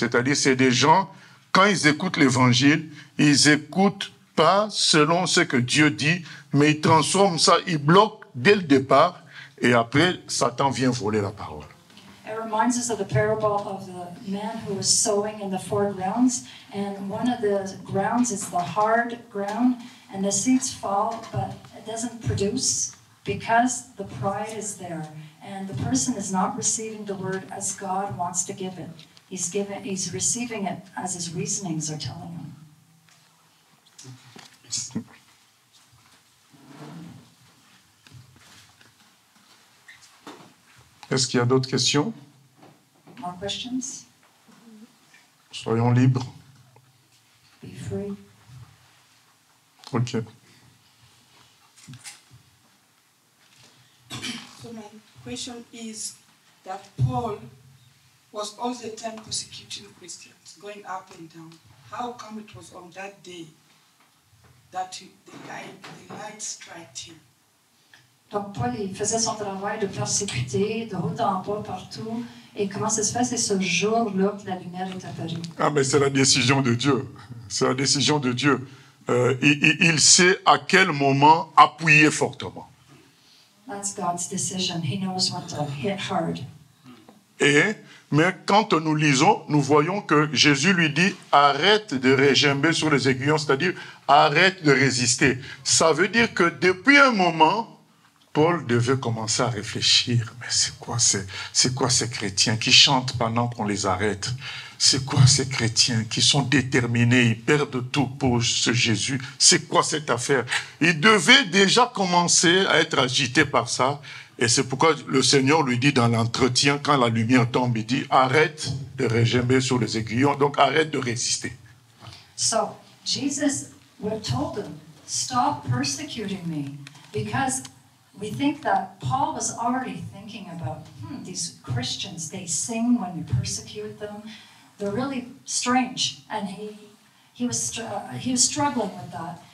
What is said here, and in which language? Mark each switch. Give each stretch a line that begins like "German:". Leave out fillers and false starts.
French: C'est-à-dire, c'est des gens, quand ils écoutent l'évangile, ils n'écoutent pas selon ce que Dieu dit, mais ils transforment ça, ils bloquent dès le départ, et après, Satan vient voler la parole.
English: It reminds us of the parable of the man who was sowing in the 4 grounds, and one of the grounds is the hard ground, and the seeds fall, but it doesn't produce because the pride is there, and the person is not receiving the word as God wants to give it. He's receiving it as his reasonings are telling him.
French: Est-ce qu'il y a d'autres questions?
English: More questions?
French: Soyons libres.
English: be free. Ok. So my question is that Paul was all the time persecuting Christians, going up and down. How come it was on that day that the light struck him?
French: Donc, Paul, il faisait son travail de persécuter de haut en bas partout. Et comment ça se fait? C'est ce jour-là que la lumière est apparue. Ah, mais c'est la décision de Dieu. C'est la décision de Dieu. Il sait à quel moment appuyer fortement.
English: That's God's decision. He knows when to hit hard.
French: Mais quand nous lisons, nous voyons que Jésus lui dit « Arrête de regimber sur les aiguillons », c'est-à-dire « Arrête de résister ». Ça veut dire que depuis un moment, Paul devait commencer à réfléchir. Mais c'est quoi ces chrétiens qui chantent pendant qu'on les arrête? C'est quoi ces chrétiens qui sont déterminés, ils perdent tout pour ce Jésus? C'est quoi cette affaire? Il devait déjà commencer à être agité par ça. Et c'est pourquoi le Seigneur lui dit dans l'entretien, quand la lumière tombe, il dit, arrête de regimber sur les aiguillons, donc arrête de résister.
English: So, Jesus told him, stop persecuting me. Because we think that Paul was already thinking about, these Christians, they sing when you persecute them. They're really strange. And he was struggling with that.